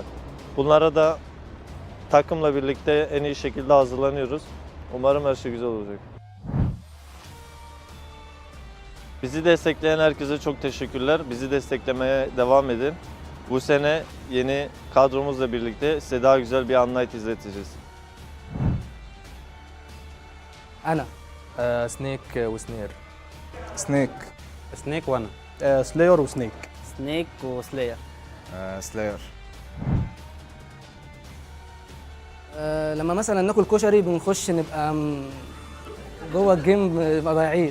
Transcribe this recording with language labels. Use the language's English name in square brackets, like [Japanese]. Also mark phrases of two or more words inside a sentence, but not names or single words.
[Turkish] Bunlara da takımla birlikte en iyi şekilde hazırlanıyoruz. Umarım her şey güzel olacak. Bizi destekleyen herkese çok teşekkürler. Bizi desteklemeye devam edin. Bu sene yeni kadromuzla birlikte size daha güzel bir unKnights izleteceğiz. [Arabic] أنا سنيك وسنير. سنيك. سنيك وأنا سلاير وسنيك. سنيك وسلاير. سلاير. لما مثلا ناكل كشري بنخش نبقى جوه الجيم نبقى ضايعين.